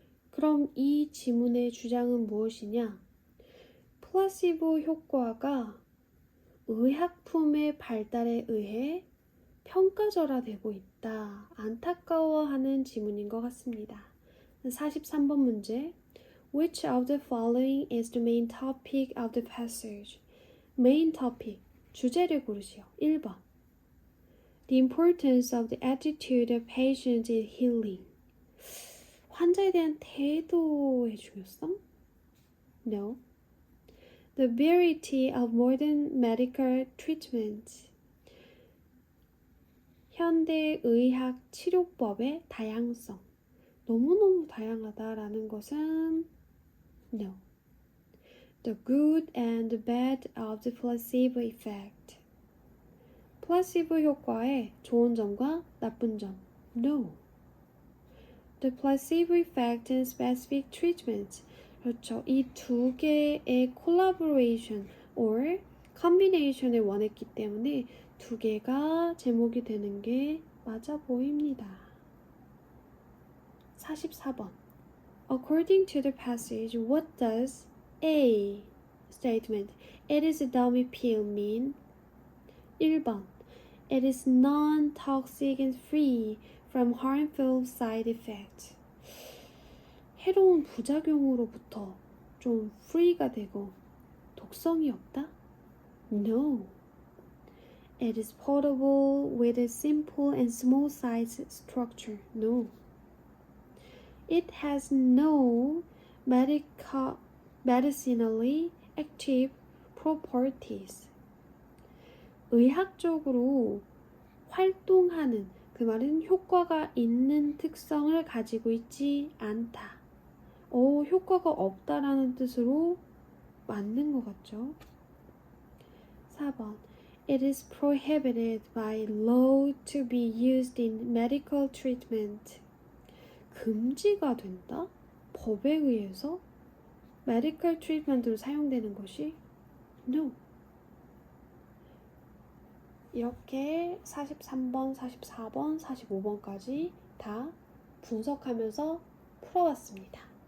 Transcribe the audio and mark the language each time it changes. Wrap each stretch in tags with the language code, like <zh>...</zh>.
<ko>그럼 이 지문의 주장은 무엇이냐? 플라시보 효과가 의약품의 발달에 의해 평가절하되고 있다. 안타까워하는 지문인 것 같습니다. 43번 문제.</ko> <en>Which of the following is the main topic of the passage? main topic,</en> <ko>주제를 고르시오. 1번.</ko> <en>The importance of the attitude of patients in healing.</en> <ko>환자에 대한 태도의 중요성?</ko> <en>No. The variety of modern medical treatment.</en> <ko>현대의학 치료법의 다양성. 너무너무 다양하다라는 것은 No.</ko> <en>The good and the bad of the placebo effect.</en> <ko>플라시보 효과의 좋은 점과 나쁜 점.</ko> <en>No. The placebo effect and specific treatment.</en> <ko>그렇죠. 이 두 개의</ko> <en>collaboration or combination</en> <ko>을 원했기 때문에 두 개가 제목이 되는 게 맞아 보입니다. 44번.</ko> <en>According to the passage, what does A statement, it is a dummy pill mean?</en> <ko>1번.</ko> <en>It is non-toxic and free from harmful side effects.</en> <ko>해로운 부작용으로부터 좀 free가 되고 독성이 없다?</ko> <en>No. It is portable with a simple and small size structure. No. It has no medicinally active properties.</en> <ko>의학적으로 활동하는, 그 말은 효과가 있는 특성을 가지고 있지 않다. 효과가 없다라는 뜻으로 맞는 것 같죠? 4번.</ko> <en>It is prohibited by law to be used in medical treatment.</en> <ko>금지가 된다? 법에 의해서?</ko> <en>medical treatment</en> <ko>로 사용되는 것이?</ko> <en>No.</en> <ko>이렇게 43번, 44번, 45번까지 다 분석하면서 풀어봤습니다.</ko>